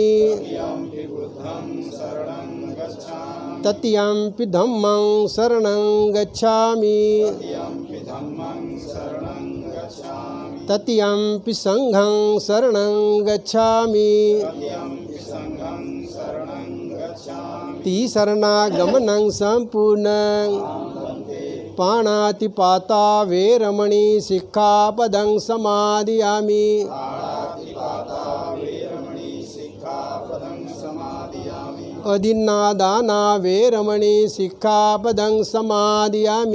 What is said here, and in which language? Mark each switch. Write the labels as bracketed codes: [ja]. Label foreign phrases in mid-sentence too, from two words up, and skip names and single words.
[pi] तृतीयंपि बुद्धं शरणं गच्छामि। तृतीयंपि धम्मं शरणं गच्छामि। तृतीयंपि धम्मं शरणं गच्छामि। तृतीयंपि संघं शरणं गच्छामि। तृतीयंपि संघं शरणं गच्छामि। तिसरणागमनं सम्पूर्णं पाणातिपाता वेरमणि सिक्खापदं समादयामि। पाणातिपाता वेरमणि सिक्खापदं समादयामि। अदिन्नादाना वेरमणि सिक्खापदं समादयामि।